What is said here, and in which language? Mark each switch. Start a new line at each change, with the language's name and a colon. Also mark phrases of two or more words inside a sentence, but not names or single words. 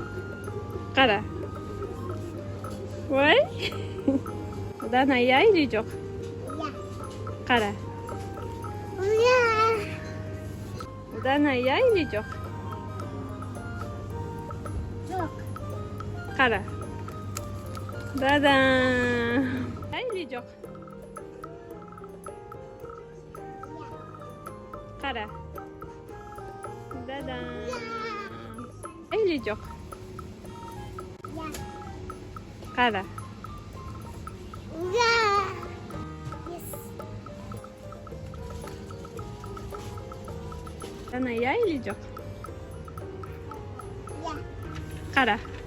Kazakh: Қара. Ой! Ұлдана, я или жоқ? Я. Қара. Я. Ұлдана, я или жоқ? Жоқ. Қара. Да-дам! Я или жоқ? Қара. Да-дам! Я или жоқ? Я. Қара. Я. Yes. Ұлдана, я или жоқ? Я. Қара.